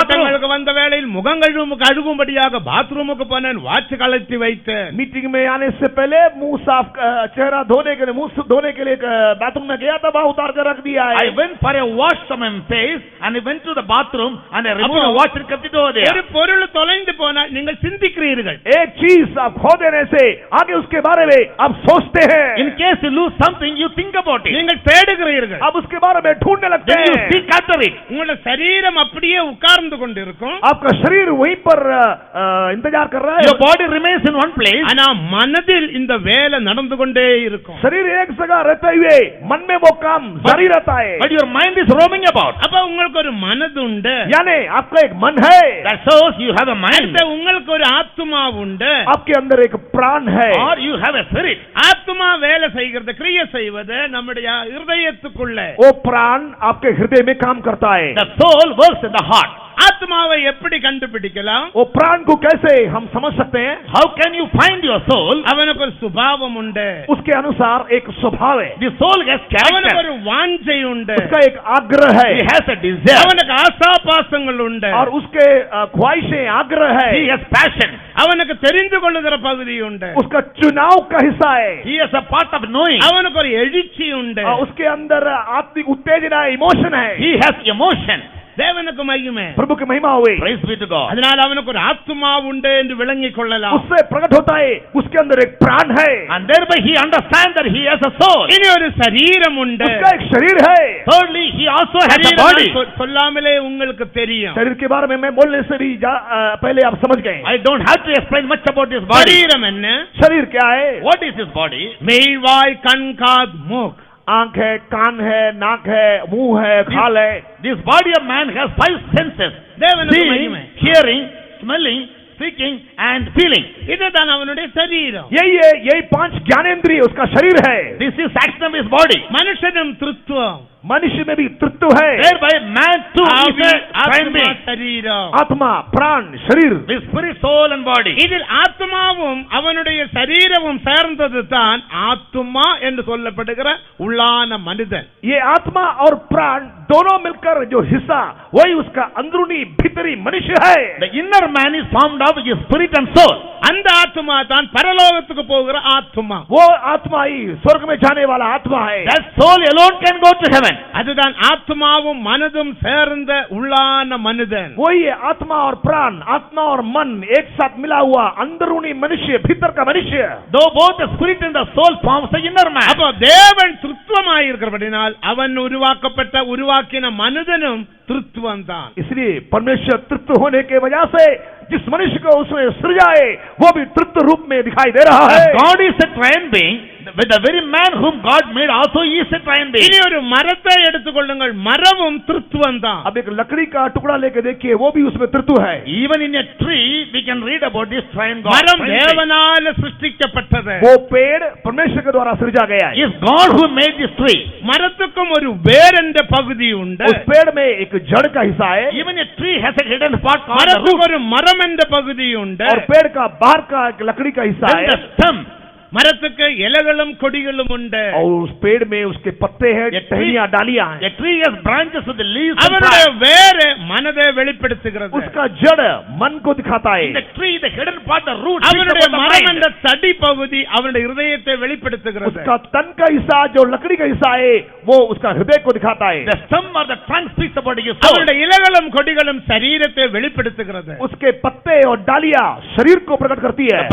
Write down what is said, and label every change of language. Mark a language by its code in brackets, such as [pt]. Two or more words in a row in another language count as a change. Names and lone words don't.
[ta] கூட்டங்களுக்கு வந்த வேளையில் முகங்கள் கழுகும்படியாக பாத்ரூமுக்கு போனேன், வாட்ச் கழட்டி வைத்தேன். [hi] मीटिंग में आने से पहले मुंह साफ चेहरा धोने के लिए मुंह धोने के लिए बाथरूम में गया था, वहां उतार कर रख दिया है. [en] I went for a wash on my face and I went to the bathroom and I removed the watch and kept it over there. [ta] ஒரு பொருள் தொலைந்து போனால் நீங்கள் சிந்திக்கிறீர்கள். [hi] एक चीज आप खो देने से आगे उसके बारे में आप सोचते हैं. [en] In case you lose something, you think about it. [ta] நீங்கள் தேடுகிறீர்கள். [hi] आप उसके बारे में ढूंढने लगते [en] Then you [hi] हैं. [en] seek after it. [ta] உங்களுடைய சரீரம் அப்படியே உட்கார்ந்து கொண்டிருக்கும். [hi] आपका शरीर वहीं पर इंतजार कर रहा है. [en] Your body remains in one place. [ta] ஆனா மனதில் இந்த வேலை நடந்து கொண்டே இருக்கும். [hi] शरीर एक जगह रहते हुए मन में वो काम जारी रहता है. [en] But your mind is roaming about. [ta] அப்ப உங்களுக்கு ஒரு மனது உண்டு. [hi] यानी आपका एक मन है. [en] That shows you have a mind. [ta] அடுத்து உங்களுக்கு ஒரு ஆத்துமா உண்டு. [hi] आपके अंदर एक प्राण है. [en] Or you have a spirit. [ta] ஆத்துமா வேலை செய்கிறது, கிரியை செய்வது நம்முடைய இருதயத்துக்குள்ள. [hi] वो प्राण आपके हृदय में काम करता है. [en] The soul works in the heart. [ta] ஆத்மாவை எப்படி கண்டுபிடிக்கலாம்? [hi] वो प्राण को कैसे हम समझ सकते हैं? [en] How can you find your soul? [ta] அவனுக்கு ஒரு சுபாவம் உண்டு, [hi] उसके अनुसार एक स्वभाव है, [en] The soul has [ta] அவனுக்கு [en] character. [ta] ஒரு வாஞ்சை உண்டு, [hi] उसका एक आग्रह [en] He [hi] है [en] has a desire. [ta] அவனுக்கு ஆசாபாசங்கள் உண்டு, [hi] और उसके ख्वाहिशें आग्रह है, [en] He has passion. [ta] அவனுக்கு தெரிந்து கொள்ளுகிற பகுதி உண்டு, [hi] उसका चुनाव का हिस्सा है, [en] He has a part of knowing. [ta] அவனுக்கு ஒரு எழுச்சி உண்டு. [hi] और उसके अंदर आत्मिक उत्तेजना इमोशन है। [en] He has emotion. [ta] தேவனுக்கு மகிமை. [hi] प्रभु की महिमा हुई, [en] Praise be to God. [ta] அதனால அவனுக்கு ஒரு ஆத்மா உண்டு என்று விளங்கிக் கொள்ளலாம். [hi] उससे प्रकट होता है उसके अंदर एक प्राण है, [en] And thereby he understands that he has a soul. [ta] இனி ஒரு சரீரம் உண்டு. [hi] उसका एक शरीर है। [en] Thirdly, he also has a [ta] சரீரம் [en] body. [ta] சொல்லாமலே உங்களுக்கு தெரியும். [hi] शरीर के बारे में मैं बोलने से भी पहले आप समझ गए। [en] I don't have to explain much about this body. [ta] சரீரம் என்ன? [hi] शरीर क्या है? [en] What is his body? [ta] மெய்வாய் கண் காது மூக்கு. [hi] आंख है, कान है, नाक है, मुंह है, खाल है। [en] This body of man has 5 senses. [ta] தேவனுக்கு [en] Seeing, [ta] மகிமை. [en] hearing, smelling, speaking and feeling. [ta] இதுதான் அவனுடைய சரீரம். [hi] यही 5 ज्ञानेंद्रिय उसका शरीर है। [en] This is action of his body. [ta] மனுஷனும் திருத்துவம். [hi] मनुष्य में भी तृत्व है, [en] Thereby man too is [ta] ஆவி, [en] a divine [ta] ஆத்மா, [en] being. [ta] சரீரம். [hi] आत्मा, प्राण, शरीर। [en] With spirit, soul and body. [ta] இதில் ஆத்மாவும் அவனுடைய சரீரமும் சேர்ந்தது தான் ஆத்மா என்று சொல்லப்படுகிற உள்ளான மனிதன். [hi] ये आत्मा और प्राण दोनों मिलकर जो हिस्सा वही उसका अंदरूनी भीतरी मनुष्य है। [en] The inner man is formed of his spirit and soul. [ta] அந்த ஆத்மா தான் பரலோகத்துக்கு போகிற ஆத்மா. [hi] वो आत्मा ही स्वर्ग में जाने वाला आत्मा है। [en] That soul alone can go to heaven. [ta] அதுதான் ஆத்மாவும் மனதும் சேர்ந்த உள்ளான மனிதன். [hi] वही है आत्मा और प्राण, आत्मा और मन एक साथ मिला हुआ अंदरूनी मनुष्य, भीतर का मनुष्य। [en] Though both the spirit and the soul forms the inner man. [ta] அப்போ தேவன் திருத்துவமாய் இருக்கிறபடினால் அவன் உருவாக்கின மனிதனும் திருத்துவம் தான். [hi] इसलिए परमेश्वर तृप्त होने के वजह से जिस मनुष्य को उसने सृजाए वो भी तृप्त रूप में दिखाई दे रहा है। [en] God is a triune being. With the very man whom God made also he is a triune being. [ta] இனி ஒரு மரத்தை எடுத்துக்கொள்ளுங்கள், மரமும் திருத்துவம் தான். [hi] अब एक लकड़ी का टुकड़ा लेके देखिए, वो भी उसमें तृत्व है। [en] Even in a tree we can read about this triune God. [ta] மரம் [en] Triune being. [ta] தேவனால சிருஷ்டிக்கப்பட்டது. [hi] वो पेड़ परमेश्वर के द्वारा सृजा गया है। [en] It is God who made this tree. [ta] மரத்துக்கும் ஒரு வேர் என்ற பகுதி உண்டு. [hi] उस पेड़ में एक जड़ का हिस्सा है, [en] Even a tree has a hidden part called the [ta] மரத்துக்கு [en] root. [ta] ஒரு மரம் என்ற பகுதி உண்டு. [hi] और पेड़ का बाहर का एक लकड़ी का हिस्सा [en] Then [hi] है, [en] the stem. [ta] மரத்துக்கு இலைகளும் கொடிகளும் உண்டு. [hi] और उस पेड़ में उसके पत्ते हैं, ये टहनियां, डालियां हैं। [en] A tree has branches with the leaves and [ta] அவனுடைய [en] flowers. [ta] வேர் மனதை வெளிப்படுத்துகிறது. [hi] उसका जड़ मन को दिखाता [en] In the [hi] है, [en] tree, the hidden part, the root, speaks [ta] அவனுடைய [en] about the [ta] மரம் [en] mind. [ta] என்ற தடி பகுதி அவனுடைய இதயத்தை வெளிப்படுத்துகிறது. [hi] उसका तन का हिस्सा जो लकड़ी का हिस्सा है वो उसका हृदय को दिखाता है। [en] The stem or the trunk speaks about his soul. [ta] அவனுடைய இலைகளும் கொடிகளும் சரீரத்தை வெளிப்படுத்துகிறது. [hi] उसके पत्ते और डालियां शरीर को प्रकट करती है।